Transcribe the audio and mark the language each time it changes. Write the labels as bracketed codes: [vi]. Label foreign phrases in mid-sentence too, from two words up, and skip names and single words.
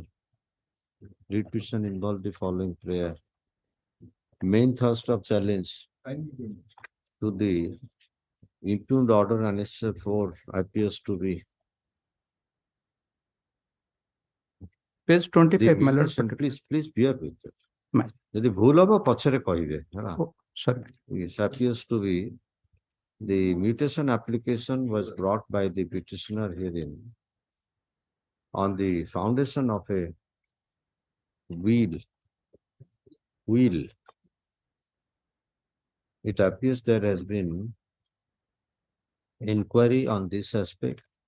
[en] Read petition involved the following prayer. Main thrust of challenge to the impugned order annexure 4 appears to be Page the 25, my lord. mutation. Please bear with it. My- [or] ଯଦି ଭୁଲ ହବ ପଛରେ କହିବେ ହେଲା। [en] Oh, sorry. It appears to be the mutation application was brought by the petitioner herein on the foundation of a will. It appears there has been inquiry on this aspect.